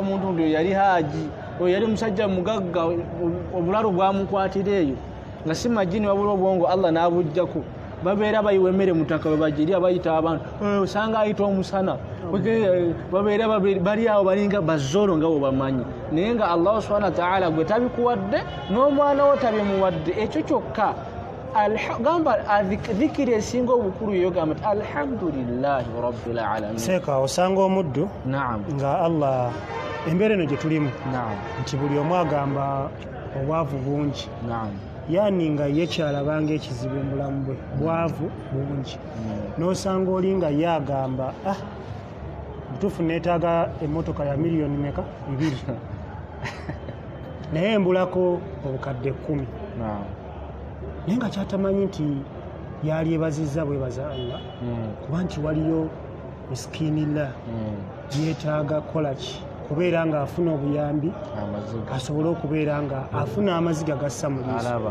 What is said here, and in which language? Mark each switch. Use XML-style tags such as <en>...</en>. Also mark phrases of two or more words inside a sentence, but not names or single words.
<lg>omuntu ndi yali haaji oyo yali musajja mugagga obulalu bwamukwatira eyo nga si majini wabula obwongo Allah n'abujjako babeera bayiwa emmere mutaka webagirya bayita abantu osanga ayita omusana babeera bali awo balinga bazzolo nga webamanyi naye nga</lg> <ar>الله سبحانه وتعالى</ar> <lg>gwe tabikuwadde n'omwana wo tabimuwadde ekyo kyokka gamba dhikiri esinga obukulu yogamba nti</lg> <ar>الحمد لله رب العالمين.</ar> <lg>Seeka osanga omuddu nga Allah embeera eno gye tulimu nti buli omu agamba obwavu bungi yani nga ye kyalabanga ekizibu mu bulamu bwe bwavu bungi n'osanga oli nga ye agamba butuufu neetaaga emmotoka ya miliyoni meka 2 naye embulako obukadde 10 naye nga kyatamanyi nti yalyebazizza bwebaza Allah kuba nti waliyo miskiinillah yeetaaga kolaki kubeera nga afuna obuyambi asobole okubeera nga afuna amaziga gassa mu liiso.</lg>